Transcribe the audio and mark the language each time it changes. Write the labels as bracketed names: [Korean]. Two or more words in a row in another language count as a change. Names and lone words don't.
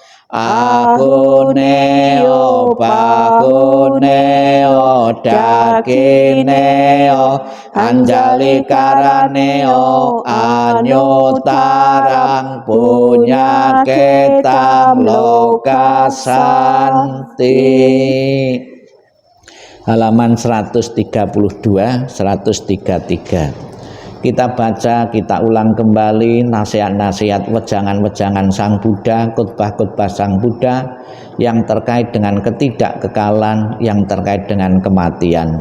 [Pali] Ahuneo bahuneo dakineo anjali karaneo anyotarang punya ketam lokasanti. [Indonesian] halaman 132, 133. Kita baca, kita ulang kembali nasihat-nasihat wejangan-wejangan Sang Buddha, khotbah-khotbah Sang Buddha yang terkait dengan ketidakkekalan, yang terkait dengan kematian.